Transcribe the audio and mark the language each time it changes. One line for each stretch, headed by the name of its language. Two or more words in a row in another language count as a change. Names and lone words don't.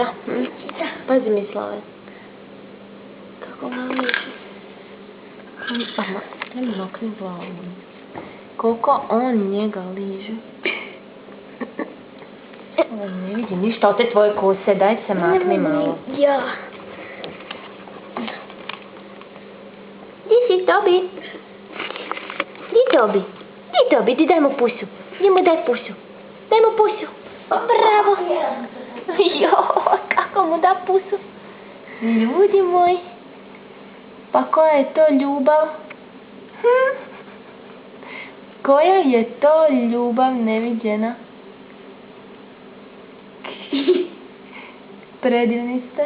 Croatian: Pazi, Mislave. Kako ga liži. Ajmo makni glavu. Koliko on njega liže. Ne vidi ništa od te tvoje kose. Daj se makni malo. Ja. Di si, Tobi? Di, Tobi? Di, Tobi? Di, daj mu pusu. Di mu daj pusu. Daj mu pusu. Bravo. Joj, kako mu da pusu. Ljudi moji. Pa koja je to ljubav? Koja je to ljubav neviđena? Predivni ste.